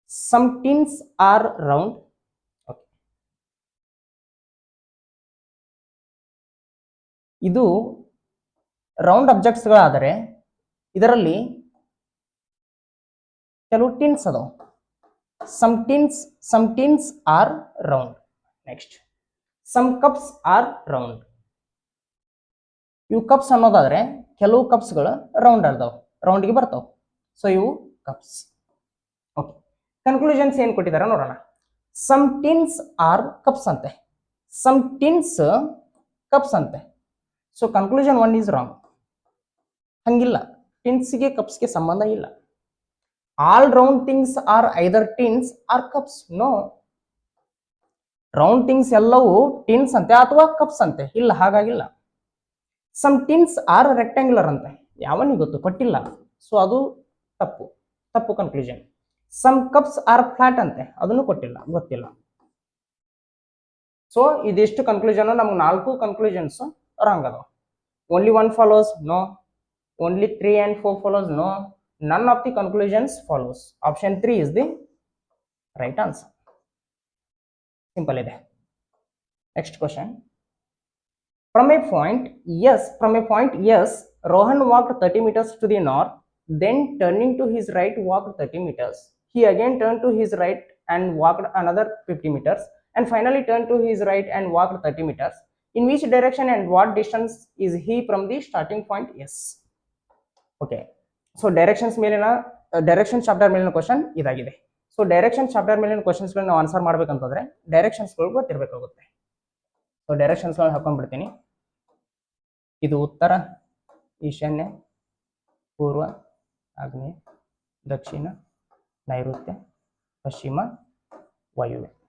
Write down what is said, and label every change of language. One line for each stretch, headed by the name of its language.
English: Some tins are round.
Kannada: ಇದು round ಅಬ್ಜೆಕ್ಟ್ಸ್ಗಳಾದರೆ ಇದರಲ್ಲಿ ಕೆಲವು ಟಿನ್ಸ್ ಅದಾವ.
English: some tins are round. Next, some cups are round.
Kannada: ಇವು ಕಪ್ಸ್ ಅನ್ನೋದಾದ್ರೆ ಕೆಲವು ಕಪ್ಸ್ಗಳು ರೌಂಡ್ ಅದಾವ, ರೌಂಡ್ಗೆ ಬರ್ತಾವ. ಸೊ ಇವು ಕಪ್ಸ್. ಓಕೆ, ಕನ್ಕ್ಲೂಷನ್ಸ್ ಏನ್ ಕೊಟ್ಟಿದಾರ ನೋಡೋಣ.
English: some tins are cups
Kannada: ಅಂತೆ, ಸಮ್ ಟಿನ್ಸ್ ಕಪ್ಸ್ ಅಂತೆ.
English: So conclusion 1 is wrong.
Kannada: ಹಂಗಿಲ್ಲ, ಟಿನ್ಸ್ಗೆ ಕಪ್ಸ್ಗೆ ಸಂಬಂಧ ಇಲ್ಲ.
English: All round things are either tins or cups. No.
Kannada: Round things ಎಲ್ಲವೂ ಟಿನ್ಸ್ ಅಂತೆ ಅಥವಾ ಕಪ್ಸ್ ಅಂತೆ, ಇಲ್ಲ, ಹಾಗಾಗಿಲ್ಲ.
English: some tins are rectangular
Kannada: ಅಂತೆ, ಯಾವನಿಗೆ ಗೊತ್ತು, ಕೊಟ್ಟಿಲ್ಲ. ಸೊ ಅದು ತಪ್ಪು conclusion.
English: some cups are flat
Kannada: ಅಂತೆ, ಅದನ್ನು ಕೊಟ್ಟಿಲ್ಲ, ಗೊತ್ತಿಲ್ಲ. ಸೊ ಇದಿಷ್ಟು ಕನ್ಕ್ಲೂಷನ್, ನಮ್ಗೆ 4 ಕನ್ಕ್ಲೂಷನ್ಸ್ ರಾಂಗ್ ಅದಾವ.
English: Only 1 follows, no. Only 3 and 4 follows, no. None of the conclusions follows. Option 3 is the right answer. Simple ide. Next question. From a point yes, Rohan walked 30 meters to the north, then turning to his right walked 30 meters. He again turned to his right and walked another 50 meters, and finally turned to his right and walked 30 meters. In which direction and what distance is he from the starting point? Yes. Okay.
Kannada: So direction chapter ಮೇಲಿನ question ಇದಾಗಿದೆ. So direction chapter ಮೇಲಿನ ಕ್ವಶನ್ಸ್ಗಳನ್ನ ನಾವು answer ಮಾಡ್ಬೇಕಂತಂದ್ರೆ ಡೈರೆಕ್ಷನ್ಸ್ಗಳು ಗೊತ್ತಿರಬೇಕಾಗುತ್ತೆ. So ಡೈರೆಕ್ಷನ್ಸ್ಗಳನ್ನ ಹಾಕೊಂಡ್ಬಿಡ್ತೀನಿ. ಇದು ಉತ್ತರ, ಈಶಾನ್ಯ, ಪೂರ್ವ, ಆಗ್ನೇಯ, ದಕ್ಷಿಣ, ನೈಋತ್ಯ, ಪಶ್ಚಿಮ, ವಾಯುವ್ಯ.